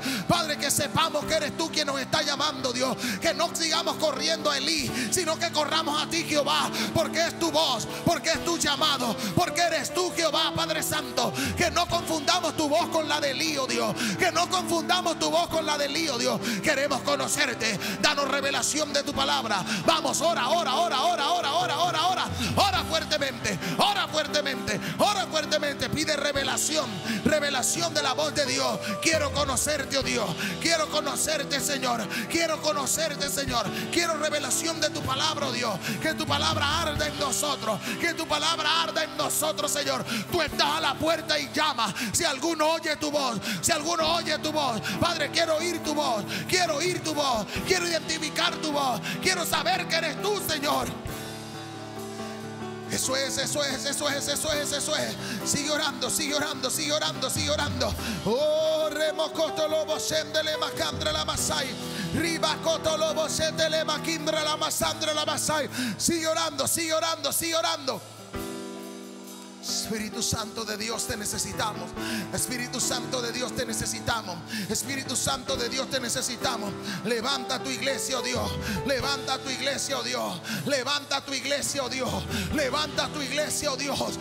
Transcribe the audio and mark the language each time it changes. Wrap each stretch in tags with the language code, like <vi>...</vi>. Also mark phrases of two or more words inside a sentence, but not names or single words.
<es>Padre, que sepamos que eres tú quien nos está llamando, Dios. Que no sigamos corriendo a Elí, sino que corramos a ti, Jehová, porque es tu voz, porque es tu llamado, porque eres tú, Jehová, Padre Santo. Que no confundamos tu voz con la de Elí, oh Dios. Que no confundamos tu voz con la de Elí, oh Dios. Queremos conocerte. Danos revelación de tu palabra. Vamos, ora, ora, ora, ora, ora, ora, ora, ora. Ora fuertemente, ora fuertemente, ora fuertemente. Pide revelación, revelación de la voz de Dios. Quiero conocerte, oh Dios. Quiero conocerte, Señor. Quiero conocerte, Señor. Quiero revelación de tu palabra, oh Dios. Que tu palabra arda en nosotros. Que tu palabra arda en nosotros, Señor. Tú estás a la puerta y llama. Si alguno oye tu voz, si alguno oye tu voz, Padre, quiero oír tu voz. Quiero oír tu voz. Quiero identificar tu voz. Quiero saber que eres tú, Señor. Eso es, eso es, eso es, eso es, eso es. Sigue orando, sigue orando, sigue orando, sigue orando. Oh, remocoto lobo sendele macandra la masai. Ribacoto lobo sendele macindra la masandra la masai. Sigue orando, sigue orando, sigue orando. Espíritu Santo de Dios, te necesitamos. Espíritu Santo de Dios, te necesitamos. Espíritu Santo de Dios, te necesitamos. Levanta tu iglesia, oh Dios. Levanta tu iglesia, oh Dios. Levanta tu iglesia, oh Dios. Levanta tu iglesia, oh Dios.</es>